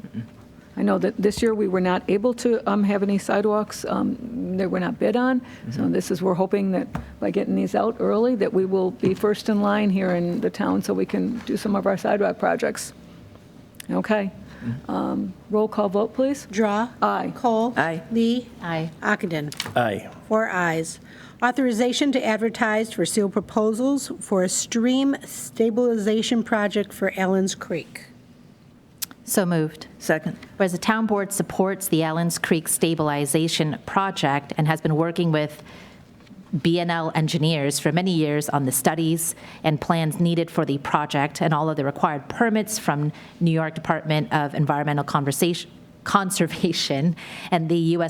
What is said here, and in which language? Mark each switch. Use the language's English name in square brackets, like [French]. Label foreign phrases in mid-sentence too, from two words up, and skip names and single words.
[English] I know that this year we were not able to have any sidewalks that were not bid on. So we're hoping that by getting these out early, that we will be first in line here in the town so we can do some of our sidewalk projects. Okay. Roll call vote, please. Drawe. Aye. Kohl. Aye. Lee. Aye. Ockenden. Aye. 4 ayes. Authorization to advertise for sealed proposals for a stream stabilization project for Allen's Creek. So moved. Second. Whereas the town board supports the Allens Creek stabilization project and has been working with BNL engineers for many years on the studies and plans needed for the project and all of the required permits from New York Department of Environmental Conservation and the U.S.